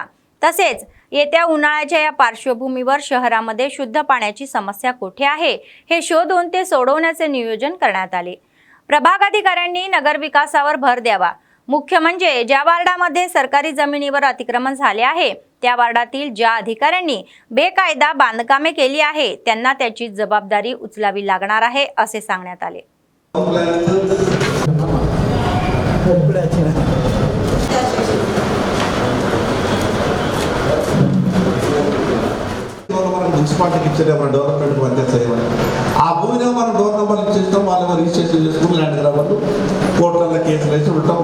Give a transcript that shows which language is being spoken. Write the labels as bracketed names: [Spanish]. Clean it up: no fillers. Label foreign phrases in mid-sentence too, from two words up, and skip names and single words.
[Marathi] तसेच येत्या उन्हाळ्याच्या या पार्श्वभूमीवर शहरामध्ये शुद्ध पाण्याची समस्या कुठे आहे हे शोधून ते सोडवण्याचे नियोजन करण्यात आले. प्रभाग अधिकाऱ्यांनी नगर विकासावर भर द्यावा. मुख्य म्हणजे ज्या वार्डामध्ये सरकारी जमिनीवर अतिक्रमण झाले आहे त्या वार्डातील ज्या अधिकाऱ्यांनी बेकायदा बांधकामे केली आहे त्यांना त्याची जबाबदारी उचलावी लागणार आहे असे सांगण्यात आले. [Telugu] మున్సిపాలిటీకి ఇచ్చేది మన డెవలప్మెంట్ మధ్య చేయమని ఆ భూమిని మనం [English] door numbers [Telugu] ఇచ్చేస్తాం, వాళ్ళు రిజిస్ట్రేషన్ చేసుకుని [English] land grabbers [Telugu] కోర్టులలో కేసులు వేసి ఉంటాం.